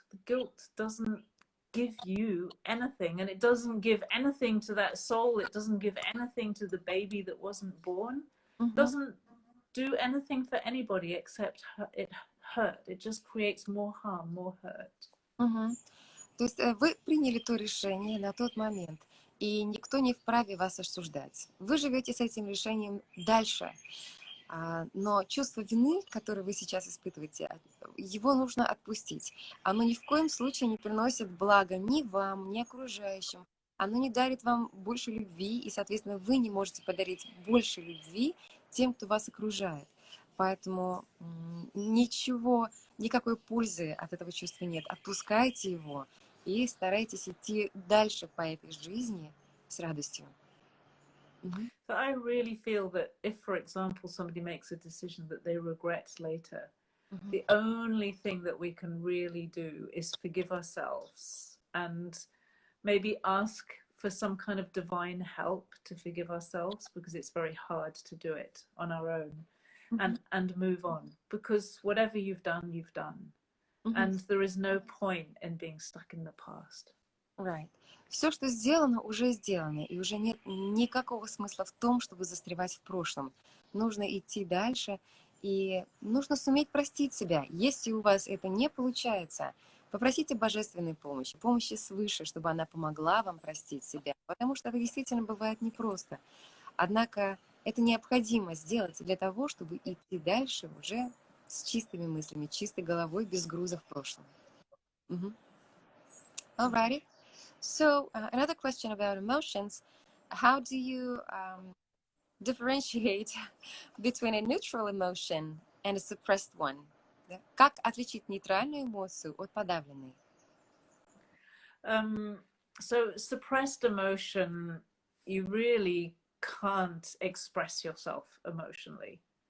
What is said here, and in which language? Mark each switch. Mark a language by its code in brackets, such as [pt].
[en] The guilt doesn't give you anything, and it doesn't give anything to that soul. It doesn't give anything to the baby that wasn't born. Doesn't do anything for anybody except it hurt. It just creates more harm, more hurt. [ru] То есть вы приняли то решение на тот момент, и никто не вправе вас осуждать. Вы живете с этим решением дальше. Но чувство вины, которое вы сейчас испытываете, его нужно отпустить. Оно ни в коем случае не приносит блага ни вам, ни окружающим. Оно не дарит вам больше любви, и, соответственно, вы не можете подарить больше любви тем, кто вас окружает. Поэтому никакой пользы от этого чувства нет. Отпускайте его и старайтесь идти дальше по этой жизни с радостью. [en] So I really feel that if, for example, somebody makes a decision that they regret later, the only thing that we can really do is forgive ourselves and maybe ask for some kind of divine help to forgive ourselves, because it's very hard to do it on our own, and move on, because whatever you've done, and there is no point in being stuck in the past. Right. [ru] Все, что сделано, уже сделано, и уже нет никакого смысла в том, чтобы застревать в прошлом. Нужно идти дальше, и нужно суметь простить себя. Если у вас это не получается, попросите божественной помощи свыше, чтобы она помогла вам простить себя, потому что это действительно бывает непросто. Однако это необходимо сделать для того, чтобы идти дальше уже с чистыми мыслями, чистой головой, без груза в прошлом. [en] Alrighty. So another question about emotions. How do you differentiate between a neutral emotion and a suppressed one? [ru] Как отличить нейтральную эмоцию от подавленной? [en] So suppressed emotion, you really can't express yourself emotionally.